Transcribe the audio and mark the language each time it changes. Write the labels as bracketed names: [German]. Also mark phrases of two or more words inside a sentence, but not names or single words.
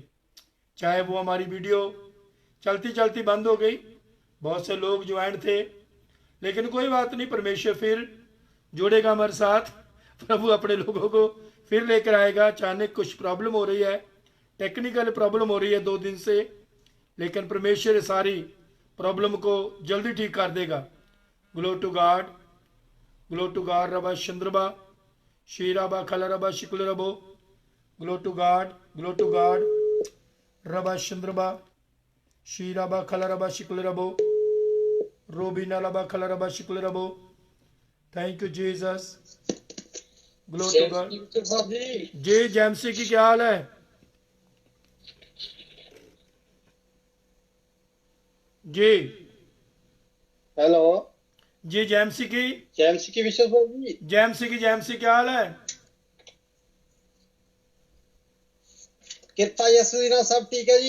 [Hindi] चाहे वो हमारी वीडियो चलती चलती बंद हो गई, बहुत से लोग ज्वाइन थे, लेकिन कोई बात नहीं, परमेश्वर फिर जोड़ेगा हमारे साथ। प्रभु अपने लोगों को फिर लेकर आएगा। अचानक कुछ प्रॉब्लम हो रही है, [English] technical problem [Hindi] हो रही है 2 दिन से, लेकिन परमेश्वर सारी प्रॉब्लम को जल्दी ठीक कर देगा। [English] Glory to God, glory to God. रबा चंद्रबा शीराबा खलरबा शिकुल रबो। Glory to God, glory to God. रबा चंद्रबा शीराबा खलरबा शिकुल रबो। रोबीना लबा खलरबा शिकुल रबो। Thank you Jesus. Glory to God. [Hindi] जी जैमसी की क्या हाल है? जी हेलो जी जैमसी की विश्व जी। जैमसी क्या हाल है? कृपा यीशु जी ना सब ठीक है जी।